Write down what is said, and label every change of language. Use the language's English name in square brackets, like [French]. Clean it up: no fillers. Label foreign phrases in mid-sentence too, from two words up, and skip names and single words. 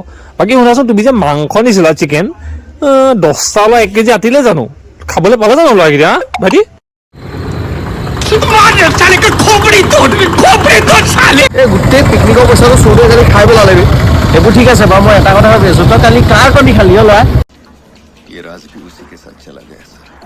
[Assamese] বাকী শুনাচোন তুমি যে মাংস নিছিলা চিকেন 10টা বা 1 কেজি আতিলে জানো খাবলৈ পালে জানো ল'ৰাকেইটা ভাইটি? এই গোটেই পিকনিকৰ পইচাটো চৌধুৰী কালি খাই পেলালে। এইবোৰ ঠিক আছে বাৰু মই এটা কথা ভাবি আছোঁ তই কালি কাৰ কণী খালি অ' ল'ৰা? [Hindi] ये राज भी उसी के साथ चला गया।